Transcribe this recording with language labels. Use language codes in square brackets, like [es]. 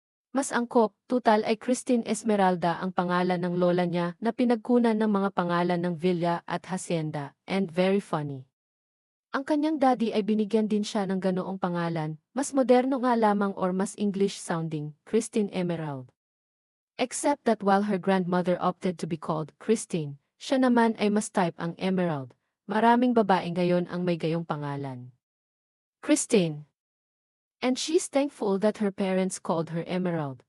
[tl] Mas angkop, tutal ay Christine Esmeralda ang pangalan ng lola niya na pinagkunan ng mga pangalan ng Villa at Hacienda, [en] and very funny. [tl] Ang kanyang daddy ay binigyan din siya ng ganoong pangalan, mas moderno nga lamang or mas English sounding, Christine Emerald. [en] Except that while her grandmother opted to be called Christine, [tl] siya naman ay mas type ang Emerald. Maraming babae ngayon ang may gayong pangalan. Christine. [en] And she's thankful that her parents called her Emerald.